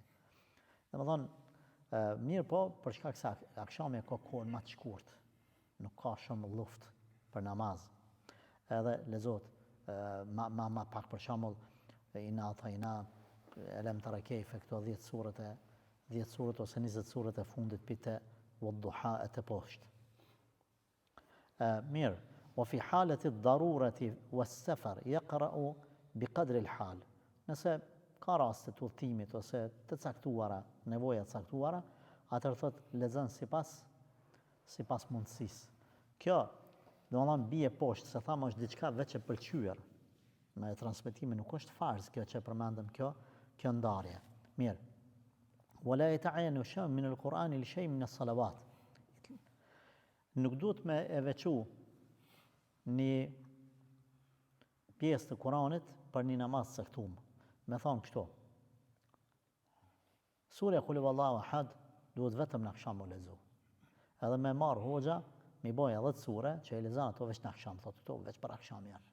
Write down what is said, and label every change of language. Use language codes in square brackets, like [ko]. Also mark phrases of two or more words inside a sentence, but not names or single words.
[sq] Dhe më thonë, mirë po, për shkak se akshami ka kohën ma të shkurt, nuk ka shumë luft për namaz. Edhe lexohet ma pak, për shembull Ina Atajna, Elem Tara Kejfe, këto 10 surët e 10 surët ose 20 surët e fundit pite wadduha e të poshtë. Mirë, [ar] وفي حالة الضرورة والسفر يقرأ بقدر الحال. [sq] Nëse ka raste të udhëtimit ose të caktuara, nevoja të caktuara, atëherë thot lexon sipas mundësisë. Kjo, domethënë bie poshtë, se thamë është diçka veç e pëlqyer. Me transmetime nuk është farz kjo që përmendëm kjo ndarje. Mirë. [ar] ولا يتعين شيء من القرآن لشيء من الصلوات. [sq] Nuk duhet me e veçu një pjesë të Kuranit për një namaz të caktuar. Me thonë kështu. Surja Kul huwallahu ahad duhet vetëm në akşam u lexu. Edhe me marr hoxha, mi boj edhe të sure që e lexon ato veç në akşam, thotë këto veç për akşam janë.